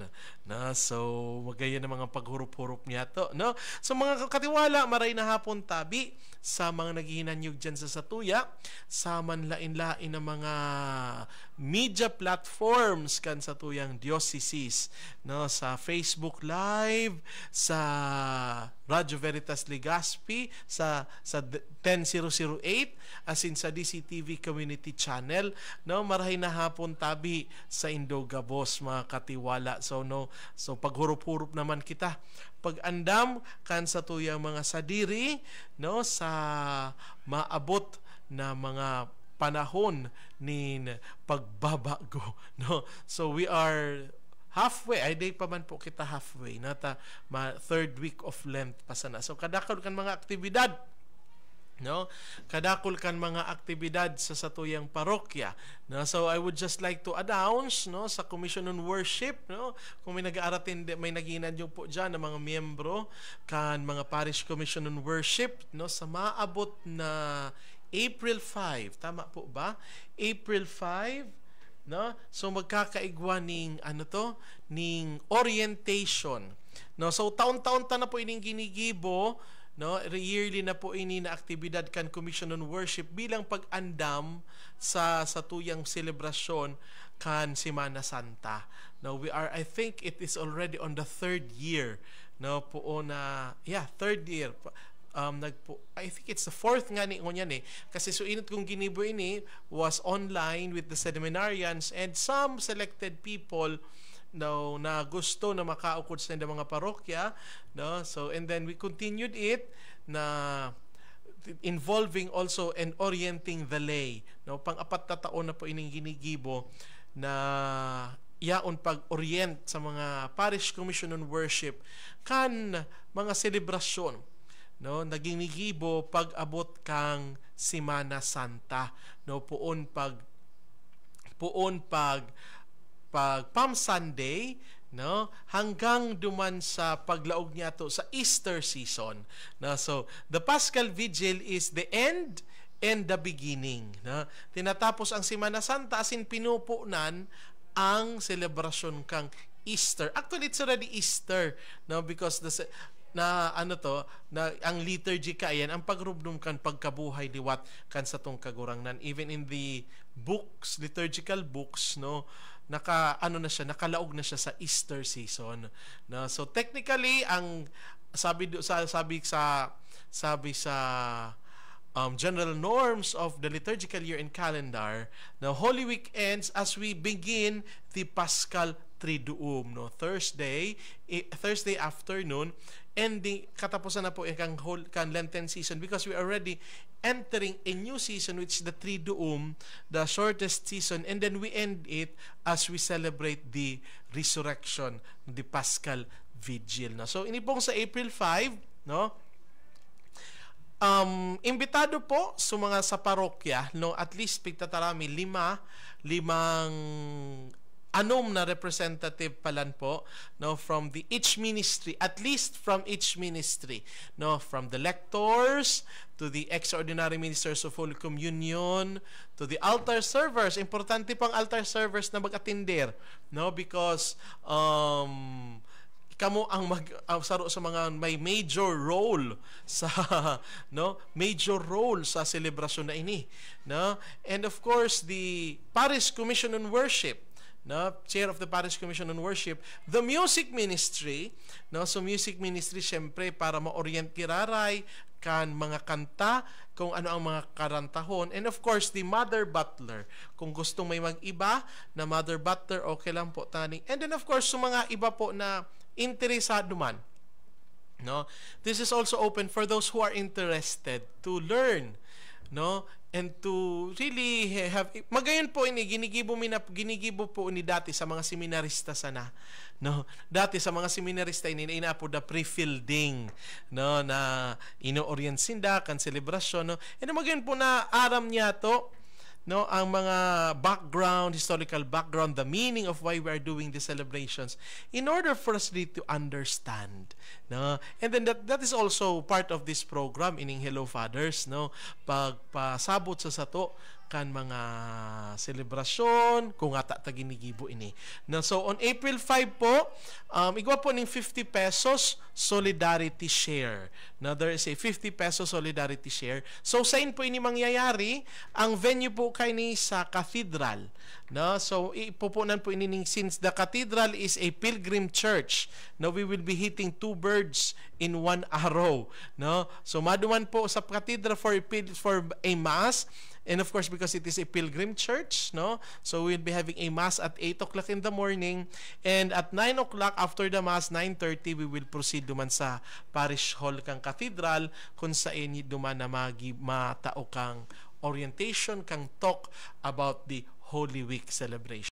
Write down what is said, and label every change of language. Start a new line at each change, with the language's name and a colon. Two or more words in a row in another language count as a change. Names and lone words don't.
Bikol: Na so magayon ng mga paghurup-hurup niya to, no? So mga katiwala, maray na hapon tabi sa mga naghihinanyog dyan sa satuya, sa manlain-lain ng mga
English: media platforms
Bikol: kan sa tuyang diocese, no, sa Facebook Live, sa Radyo Veritas Legazpi, sa 10008, as in sa DCTV Community Channel, no, marahay na hapon tabi sa Indogabos, mga katiwala. So paghurup-hurup naman kita, pag-andam kan sa tuyang mga sadiri, no, sa maabot na mga panahon ni pagbabago, no.
English: So we are halfway,
Bikol: ay day pa man po kita halfway nata
English: third week of Lent
Bikol: pa sana. So kadakol kan mga aktibidad, no, kadakol kan mga aktibidad sa satuyang parokya, no.
English: So I would just like to announce, no,
Bikol: sa Commission on Worship, no, kung may nag-aaratin, may naginan yung po dyan ng mga miyembro kan mga Parish Commission on Worship, no, sa maabot na April 5, tama po ba? April 5, no? So magkakaigwa ning ning orientation, no? So taon-taon ta na po ining ginigibo, no? Yearly na po ini na aktibidad kan Commission on Worship bilang pag-andam sa tuyang selebrasyon kan Semana Santa.
English: No, I think it is already on the third year, no,
Bikol: po na,
English: third year. I think it's the fourth
Bikol: nga ni ngunyan kasi so init kong ginibo ini
English: was online with the seminarians and some selected people, no,
Bikol: na gusto na makaukod sa mga parokya, no.
English: So and then we continued it na involving also and orienting the lay, no.
Bikol: Pang-apat na taon na po ining ginigibo na yaon pag-orient sa mga Parish Commission on Worship kan mga selebrasyon, no, naginigibo pag-abot kang Semana Santa, no, puon pag Palm Sunday, no, hanggang duman sa paglaog niya to sa
English: Easter season,
Bikol: no.
English: So the Paschal Vigil is the end and the beginning, no.
Bikol: Tinatapos ang Semana Santa asin pinupunan ang selebrasyon kang Easter.
English: Actually it's already Easter,
Bikol: no, because na ang liturgy ayan ang pagrubdum kan pagkabuhay liwat kan sa tong kagurangnan.
English: Even in the books, liturgical books, no,
Bikol: nakalaog na siya sa
English: Easter season,
Bikol: no.
English: So technically
Bikol: ang sabi sa
English: general norms of the liturgical year and calendar, the Holy Week ends as we begin the Paschal Triduum, no, Thursday afternoon, ending,
Bikol: katapusan na po kan
English: Lenten season, because we are already entering a new season, which is the Triduum, the shortest season, and then we end it as we celebrate the resurrection, the Paschal Vigil, no.
Bikol: So ini pong sa April 5, no, imbitado po sa parokya, no,
English: at least
Bikol: pigtatarami limang anom na representative palan po,
English: no, from each ministry, at least from each ministry, no, from the lectors to the extraordinary ministers of Holy Communion to the altar servers.
Bikol: Importante pang
English: altar servers
Bikol: na mag-attender, no, because kamo ang saro sa mga may major role sa selebrasyon na ini, no.
English: And of course the Parish Commission on Worship, no, chair of the Parish Commission on Worship, the music ministry, no. So music ministry
Bikol: syempre para ma-orient kiraray kan mga kanta, kung ano ang mga karantahon,
English: and of course the mother butler,
Bikol: kung gustong may mag-iba na
English: mother butler,
Bikol: okay lang po tani.
English: And then of course
Bikol: sa mga iba po na interesado man,
English: no, this is also open for those who are interested to learn, no, and to really have,
Bikol: magayon po ini ginigibo po ni dati sa mga seminarista sana, no, dati sa mga seminarista ini inapo da
English: pre-fielding, no,
Bikol: na ino-orient sinda kan selebrasyon,
English: no, and
Bikol: magayon po na aram niya to, no, ang mga
English: background, historical background, the meaning of why we are doing the celebrations, in order for us really to understand, no, and then that is also part of this program ining Hello Fathers, no,
Bikol: pagpasabot sa sato kan mga selebrasyon kung ata taginigibo ini. No, so on April 5 po, igwa po ning
English: 50 pesos solidarity share. Now there is a 50 pesos solidarity share.
Bikol: So saan po ini mangyayari? Ang venue po kay ni sa cathedral. No, so ipupunan po ini ning,
English: since the cathedral is a pilgrim church. No, we will be hitting 2 birds in 1 arrow.
Bikol: No, so maduman po sa cathedral
English: for a mass. And of course, because it is a pilgrim church, no? So we'll be having a mass at 8 o'clock in the morning. And at 9 o'clock after the mass, 9:30, we will proceed
Bikol: duman sa parish hall kang cathedral kung saan duman na matao kang orientation, kang
English: talk about the Holy Week celebration.